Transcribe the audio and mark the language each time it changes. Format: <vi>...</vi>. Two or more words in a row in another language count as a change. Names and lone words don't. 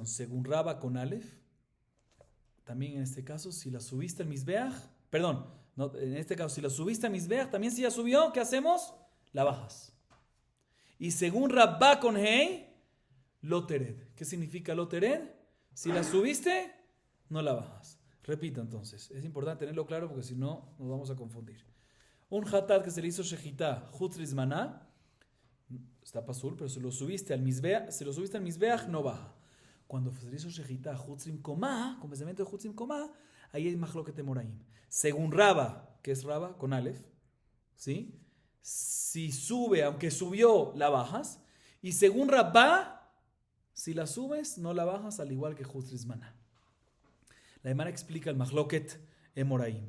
<es>Según Rabba con Aleph, también en este caso, si la subiste al Mizbeach, en este caso, si la subiste al Mizbeach, también si ya subió, ¿qué hacemos? La bajas. Y según Rabba con Hei,</es> <he>לא תרד.</he> <es>¿Qué significa</es> <he>לא תרד?</he> <es>Si la subiste, no la bajas. Repito entonces, es importante tenerlo claro porque si no nos vamos a confundir. Un hatat que se le hizo shechita</es> <he>חוץ לזמנה</he> <es>está pasul, pero si lo subiste al Mizbeach, no baja. Cuando se le hizo shechita</es> <he>חוץ למקומה,</he> <es>con pensamiento de</es> <he>חוץ למקומה,</he> <es>ahí hay</es> <he>מחלוקת אמוראים.</he> <es>Según Rabba, que es Rabba con Aleph, ¿sí? Si sube, aunque subió, la bajas. Y según Rabba, si la subes, no la bajas, al igual que</es> <he>חוץ לזמנה.</he> <es>La Gemara explica el</es> <he>מחלוקת אמוראים.</he>